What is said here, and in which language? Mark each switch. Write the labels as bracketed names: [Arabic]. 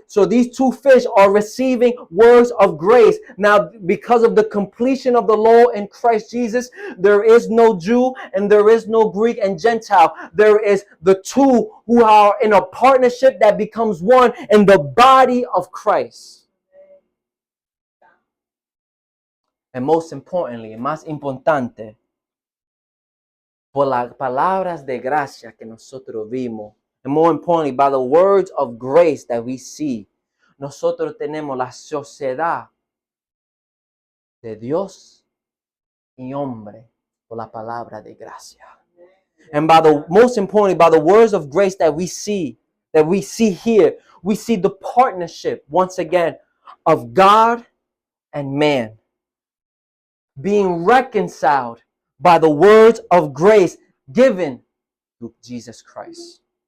[English] So these 2 fish are receiving words of grace. Now, because of the completion of the law in Christ Jesus, there is no Jew and there is no Greek and Gentile. There is the 2 who are in a partnership that becomes one in the body of Christ. And most importantly, [Spanish] más importante, por las palabras de gracia que nosotros vimos, [English] and more importantly, by the words of grace that we see, [Spanish] nosotros tenemos la sociedad de Dios y hombre por la palabra de gracia. [English] And most importantly, by the words of grace that we see here, we see the partnership, once again, of God and man, being reconciled by the words of grace given through Jesus Christ.